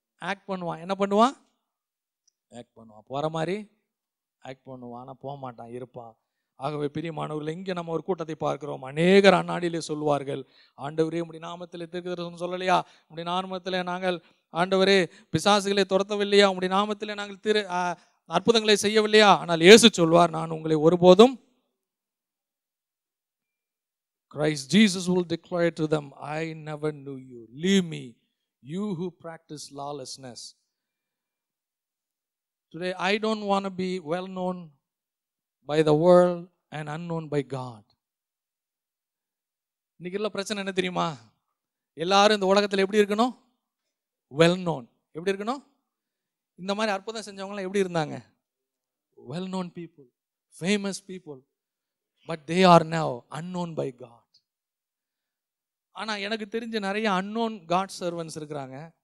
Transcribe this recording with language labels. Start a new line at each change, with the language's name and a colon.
Tamil: Act பண்ணுவான். என்ன பண்ணுவான்? ஆக்ட் பண்ணுவான். போற மாதிரி ஆக்ட் பண்ணுவான். ஆனால் போக மாட்டான், இருப்பான். ஆகவே பிரியமானவர்கள், இங்கே நம்ம ஒரு கூட்டத்தை பார்க்கிறோம். அநேகர் அந்நாடிலே சொல்வார்கள், ஆண்டவரே உம்முடைய நாமத்திலே தீர்க்க தரிசனம் சொல்லலையா? உம்முடைய நாமத்திலே நாங்கள் ஆண்டவரே பிசாசுகளை துரத்தவில்லையா? உம்முடைய நாமத்திலே நாங்கள் அற்புதங்களை செய்யவில்லையா? ஆனால் இயேசு சொல்வார், நான் உங்களை ஒருபோதும்,
English: Christ Jesus will declare to them, I never knew you. Leave me, you who practice lawlessness. Today I don't want to be well known by the world and unknown by God.
Tamil: இன்னைக்கு உள்ள பிரச்சனை என்ன தெரியுமா? எல்லாரும் இந்த உலகத்தில் எப்படி இருக்கணும்? Well known. எப்படி இருக்கணும்? இந்த மாதிரி அற்புதம் செஞ்சவங்களாம் எப்படி இருந்தாங்க?
English: Well known people, famous people. But they are now unknown by God.
Tamil: ஆனா எனக்கு தெரிஞ்ச நிறைய அன்னோன் காட் சர்வன்ஸ் இருக்கிறாங்க.